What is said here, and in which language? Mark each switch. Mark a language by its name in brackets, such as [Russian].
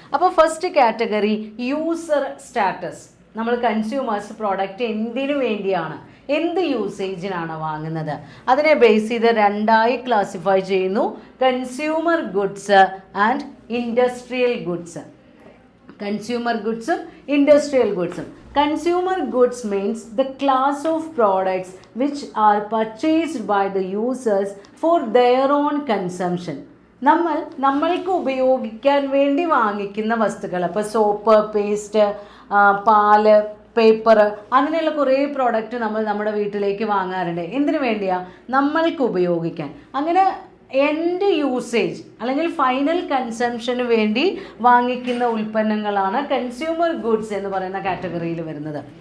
[Malayalam] അപ്പോൾ first category user status. നമ്മൾ consumers product എന്തിനു വേണ്ടിയാണ്, എന്ത് യൂസേജിനാണ് വാങ്ങുന്നത്, അതിനെ ബേസ് ചെയ്ത് 2ആയി ക്ലാസിഫൈ ചെയ്യുന്നു: [English] Consumer goods and industrial goods. [Malayalam] Consumer ഗുഡ്സും industrial ഗുഡ്സും. [English] Consumer goods means the class of products which are purchased by the users for their own consumption. [Malayalam] നമ്മൾക്ക് ഉപയോഗിക്കാൻ വേണ്ടി വാങ്ങിക്കുന്ന വസ്തുക്കൾ, അപ്പോൾ സോപ്പ്, പേസ്റ്റ്, പാല്, പേപ്പർ, അങ്ങനെയുള്ള കുറേ പ്രോഡക്റ്റ് നമ്മൾ നമ്മുടെ വീട്ടിലേക്ക് വാങ്ങാറുണ്ട്. എന്തിനു വേണ്ടിയാണ്? നമ്മൾക്ക് ഉപയോഗിക്കാൻ. അങ്ങനെ എൻഡ് യൂസേജ് അല്ലെങ്കിൽ ഫൈനൽ കൺസംഷന് വേണ്ടി വാങ്ങിക്കുന്ന ഉൽപ്പന്നങ്ങളാണ് കൺസ്യൂമർ ഗുഡ്സ് എന്ന് പറയുന്ന കാറ്റഗറിയിൽ വരുന്നത്.